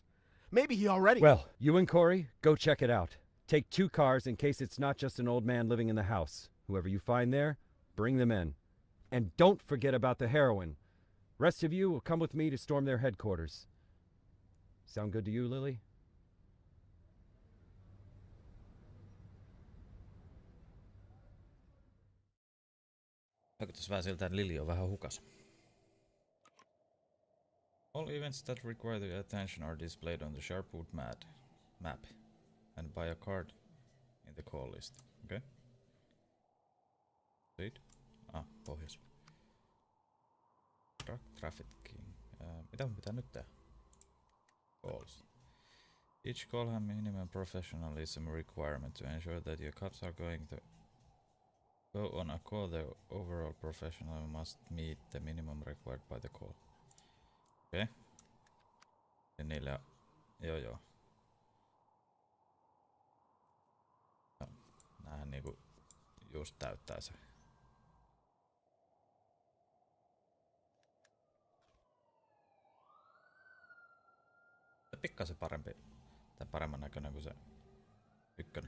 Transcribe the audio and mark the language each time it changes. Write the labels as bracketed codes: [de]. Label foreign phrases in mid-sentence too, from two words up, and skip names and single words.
[en] Maybe he already... Well, you and Corey, go check it out. Take 2 cars in case it's not just an old man living in the house. Whoever you find there, bring them in. And don't forget about the heroin. Rest of you will come with me to storm their headquarters. Sound good to you, Lily? [fi] Vaikutus vähän siltä, että Lili on vähän hukas. [en] All events that require the attention are displayed on the Sharpwood map and by a card in the call list. Okay? Proceed. Pohjassa. Drug trafficking. [fi] Mitä mun pitää nyt tehdä? [en] Calls. Each call has minimum professionalism requirement to ensure that your cops are going to go on a call. The overall professional must meet the minimum required by the call. [fi] Okei. Okay. Ja niillä... Joo. No, näähän niinku just täyttää se. Pikkasen parempi tai paremman näköinen kuin se ykkönen.